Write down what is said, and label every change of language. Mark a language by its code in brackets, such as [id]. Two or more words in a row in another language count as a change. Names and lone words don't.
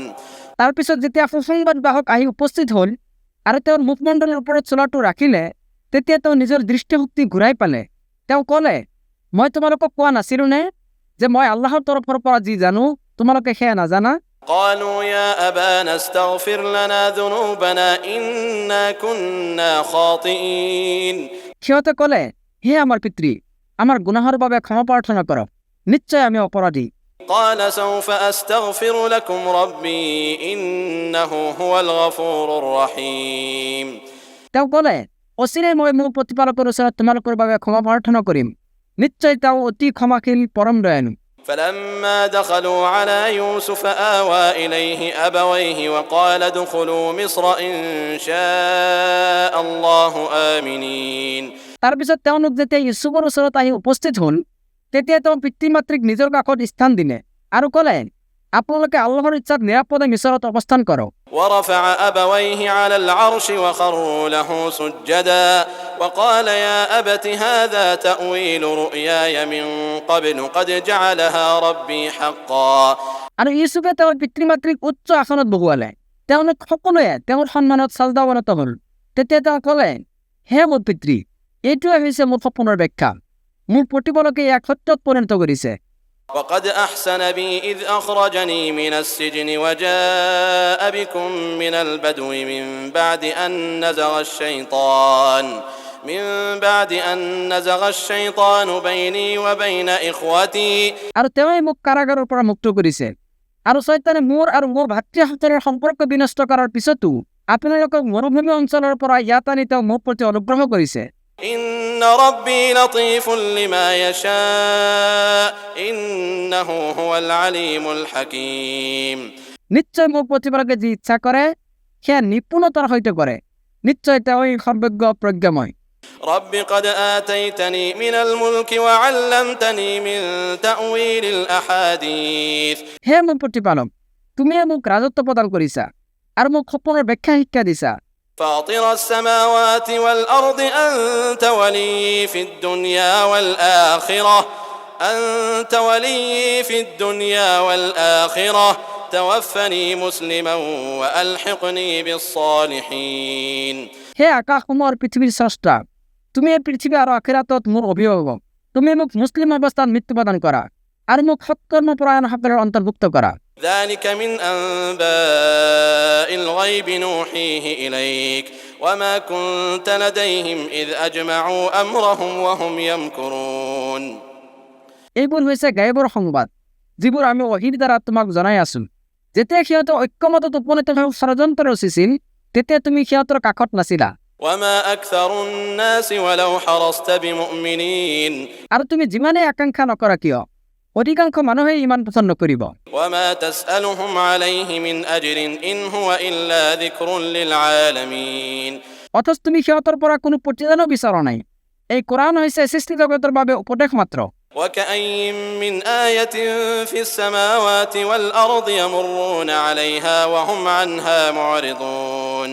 [as] তাৰপিছত যেতিয়া সুসংবাদবাহক আহি উপস্থিত হ'ল আৰু তেওঁৰ মুখমণ্ডলৰ ওপৰত চোলাটো ৰাখিলে, তেতিয়া তেওঁ নিজৰ দৃষ্টিশক্তি ঘূৰাই পালে। তেওঁ ক'লে, মই তোমালোকক কোৱা নাছিলোনে যে মই আল্লাহৰ তৰফৰ পৰা যি জানো তোমালোকে সেয়া নাজানা? [ar] قالوا يا أبانا استغفر لنا ذنوبنا إنا كنا خاطئين [as] সিহঁতে ক'লে, হে আমাৰ পিতৃ, আমাৰ গুনাহৰ বাবে ক্ষমা প্ৰাৰ্থনা কৰক, নিশ্চয় আমি অপৰাধী। [ar] قال سوف أستغفر لكم ربي إنه هو الغفور الرحيم [as] তেওঁ ক'লে, অচিৰেই মই মোৰ প্ৰতিপালকৰ ওচৰত তোমালোকৰ বাবে ক্ষমা প্ৰাৰ্থনা কৰিম, নিশ্চয় তেওঁ অতি ক্ষমাশীল পৰম দয়ালু। [ar] فلما دخلوا على يوسف آوى إليه أبويه وقال ادخلوا مصر إن شاء الله آمنين [as] তাৰপিছত তেওঁলোক যেতিয়া ইউচুফৰ ওচৰত আহি উপস্থিত হ'ল, তেতিয়া তেওঁ পিতৃ মাতৃক নিজৰ কাষত স্থান দিলে আৰু ক'লে, আপোনালোকে আল্লাহৰ ইচ্ছাত নিৰাপদে মিছৰত অৱস্থান কৰক। [ar] ورفع أبويه على العرش وخروا له سجدا وقال يا أبت هذا تأويل رؤياي من قبل قد جعلها ربي حقا [as] আৰু ইউচুফে তেওঁৰ পিতৃ মাতৃক উচ্চ আসনত বহুৱালে। তেওঁলোক সকলোৱে তেওঁৰ সন্মানত চাজদা অৱনত হ'ল। তেতিয়া তেওঁ ক'লে, হে মোৰ পিতৃ, এইটোৱে হৈছে মোৰ সপোনৰ ব্যাখ্যা, মোৰ প্ৰতিপালকে ইয়াক সত্যত পৰিণত কৰিছে। [ar] وقد أحسن بي إذ أخرجني من السجن وجاء بكم من البدو من بعد أن نزغ الشيطان بيني وبين إخوتي [as] আৰু তেওঁই মোক কাৰাগাৰৰ পৰা মুক্ত কৰিছে আৰু শয়তানে মোৰ আৰু মোৰ ভাতৃসকলৰ সম্পৰ্ক বিনষ্ট কৰাৰ পিছতো আপোনালোকক মৰুভূমি অঞ্চলৰ পৰা ইয়াত আনি তেওঁ মোৰ প্ৰতি অনুগ্ৰহ কৰিছে। [ar] إن ربي لطيف لما يشاء إنه هو العليم الحكيم [as] নিশ্চয় মোৰ প্ৰতিপালকে যি ইচ্ছা কৰে সেয়া নিপুণতাৰ সৈতে কৰে, নিশ্চয় তেওঁই সৰ্বজ্ঞ প্ৰজ্ঞাময়। [ar] رب قد آتيتني من الملك وعلمتني من تأويل الأحاديث [as] হে মোৰ প্ৰতিপালক, তুমিয়ে মোক ৰাজত্ব প্ৰদান কৰিছা আৰু মোক সপোনৰ ব্যাখ্যা শিক্ষা দিছা। [ar] فاطر السماوات والأرض أنت ولي في الدنيا والآخرة توفني مسلما وألحقني بالصالحين [as] হে আকাশসমূহৰ পৃথিৱীৰ স্ৰষ্টা, তুমি এই পৃথিৱী আৰু আখিৰাতত মোৰ অভিভাৱক, তুমি মোক মুছলিম অৱস্থাত মৃত্যু প্ৰদান কৰা আৰু মোক সৎকৰ্মপৰায়ণসকলৰ অন্তৰ্ভুক্ত কৰা। [ar] ذلك من أنباء الغيب نوحيه إليك وما كنت لديهم إذ أجمعوا أمرهم وهم يمكرون [as] এইবোৰ হৈছে গায়বৰ সংবাদ, যিবোৰ আমি ওহীৰ দ্বাৰা তোমাক জনাই আছো। যেতিয়া সিহঁতে ঐক্যমতত উপনীত হৈ ষড়যন্ত্ৰ ৰচিছিল, তেতিয়া তুমি সিহঁতৰ কাষত নাছিলা। [ar] وما أكثر الناس ولو حرصت بمؤمنين [as] আৰু তুমি যিমানেই আকাংক্ষা নকৰা কিয়, অধিকাংশ মানুহে ইমান পছন্দ কৰিব। [ar] وما تسألهم عليه من أجر إن هو إلا ذكر للعالمين [as] অথচ তুমি সিহঁতৰ পৰা কোনো প্ৰতিদানো বিচৰা নাই। এই কোৰাণ হৈছে সৃষ্টি জগতৰ বাবে উপদেশ মাত্ৰ। [ar] وكأي من آية في السماوات والأرض يمرون عليها وهم عنها معرضون